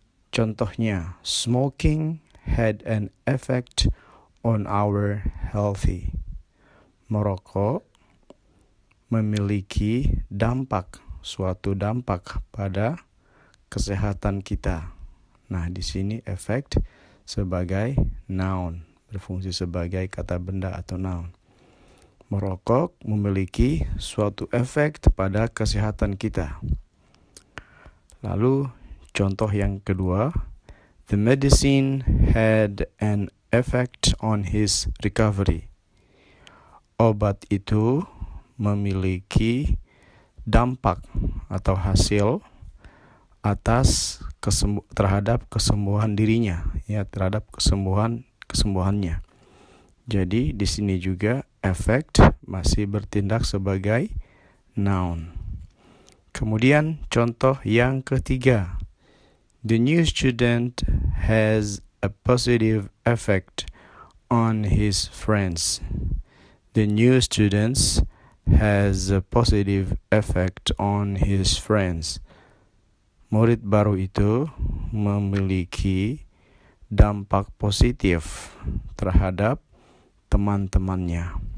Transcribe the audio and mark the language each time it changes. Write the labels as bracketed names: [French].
[Indonesian] Contohnya, [English] smoking had an effect on our healthy. [Indonesian] Merokok memiliki suatu dampak pada kesehatan kita. Nah, di sini effect sebagai noun, berfungsi sebagai kata benda atau noun. Merokok memiliki suatu efek pada kesehatan kita. Lalu contoh yang kedua, [English] the medicine had an effect on his recovery. [Indonesian] Obat itu memiliki dampak atau hasil atas terhadap kesembuhan dirinya, terhadap kesembuhannya. Jadi di sini juga affect masih bertindak sebagai noun. Kemudian contoh yang ketiga, [English] the new student has a positive effect on his friends. The new student has a positive effect on his friends. [Indonesian] Murid baru itu memiliki dampak positif terhadap teman-temannya.